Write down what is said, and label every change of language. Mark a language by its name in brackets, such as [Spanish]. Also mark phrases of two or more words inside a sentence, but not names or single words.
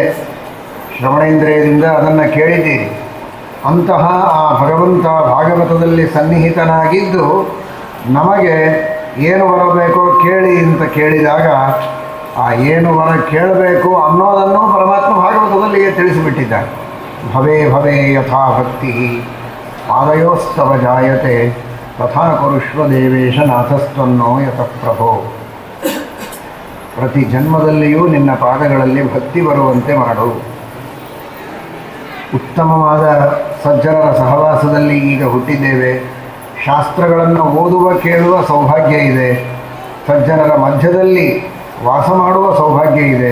[Kannada] ಶ್ರವಣೇಂದ್ರಿಯದಿಂದ ಅದನ್ನು ಕೇಳಿದ್ದೀರಿ. ಅಂತಹ ಆ ಭಗವಂತ ಭಾಗವತದಲ್ಲಿ ಸನ್ನಿಹಿತನಾಗಿದ್ದು ನಮಗೆ ಏನು ಬರಬೇಕೋ ಕೇಳಿ ಅಂತ ಕೇಳಿದಾಗ ಆ ಏನು ವರ ಕೇಳಬೇಕು ಅನ್ನೋದನ್ನು ಪರಮಾತ್ಮ ಭಾಗವತದಲ್ಲಿಯೇ ತಿಳಿಸಿಬಿಟ್ಟಿದ್ದಾನೆ. [Sanskrit] भवे भवे यथा भक्ति पादयोस्तव जायते तथा कुरुष्व देवेश नाथस्तन्नो यतः प्रभो. [Kannada] ಪ್ರತಿ ಜನ್ಮದಲ್ಲಿಯೂ ನಿನ್ನ ಪಾದಗಳಲ್ಲಿ ಭಕ್ತಿ ಬರುವಂತೆ ಮಾಡು. ಉತ್ತಮವಾದ ಸಜ್ಜನರ ಸಹವಾಸದಲ್ಲಿ ಈಗ ಹುಟ್ಟಿದ್ದೇವೆ. ಶಾಸ್ತ್ರಗಳನ್ನು ಓದುವ ಕೇಳುವ ಸೌಭಾಗ್ಯ ಇದೆ. ಸಜ್ಜನರ ಮಧ್ಯದಲ್ಲಿ ವಾಸ ಮಾಡುವ ಸೌಭಾಗ್ಯ ಇದೆ.